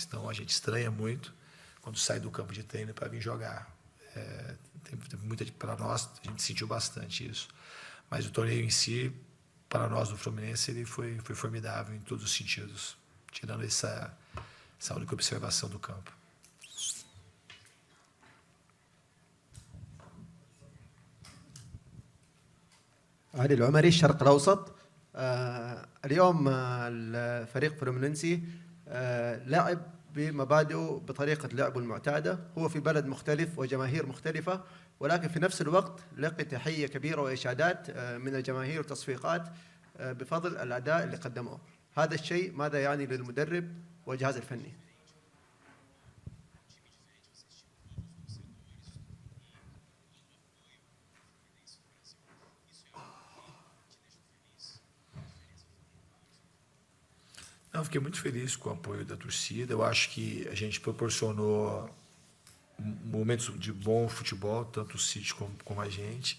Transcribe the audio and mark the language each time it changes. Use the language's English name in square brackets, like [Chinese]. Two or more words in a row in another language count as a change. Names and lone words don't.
[Portuguese] Então a gente estranha muito quando sai do campo de treino para vir jogar. Tem muita para nós, a gente sentiu bastante isso. Mas o torneio em si, para nós do Fluminense, ele foi formidável em todos os sentidos, tirando essa única observação do campo. [Arabic] علي العمري الشرق الأوسط. اليوم الفريق فلومينينسي لعب بمبادئه بطريقة لعبه المعتادة. هو في بلد مختلف وجماهير مختلفة، ولكن في نفس الوقت لقي تحية كبيرة وإشادات من الجماهير وتصفيقات بفضل الأداء اللي قدموه. هذا الشيء ماذا يعني للمدرب والجهاز الفني؟ [Portuguese] Eu fiquei muito feliz com o apoio da torcida. Eu acho que a gente proporcionou momentos de bom futebol, tanto o City como a gente.